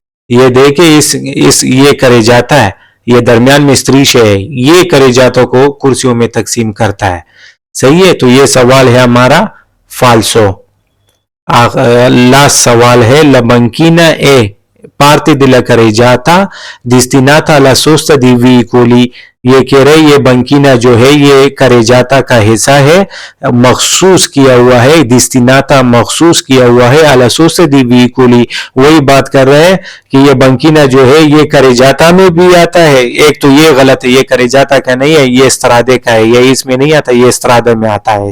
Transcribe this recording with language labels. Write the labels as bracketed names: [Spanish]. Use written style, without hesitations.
[Hindi] ये देखे इस ये करेजाता है, ये दरमियान में स्त्रीशे है, ये करेजातों को कुर्सियों में तकसीम करता है। सही है, तो ये सवाल है हमारा फाल्सो। लास्ट सवाल है [Italian] ला बंकीना ए parte della carreggiata destinata alla sosta di veicoli। [Hindi] ये कह रहे ये बंकीना जो है ये करेजाता का हिस्सा है, मखसूस किया हुआ है, डिस्टिनाता मखसूस किया हुआ है, [Italian] अला सोस्ता दी वेहिकुली। [Hindi] वही बात कर रहे हैं कि ये बंकीना जो है ये करेजाता में भी आता है। एक तो ये गलत है, ये करेजाता का नहीं है, ये स्त्रादे का है, ये इसमें नहीं आता, ये स्त्रादे में आता है।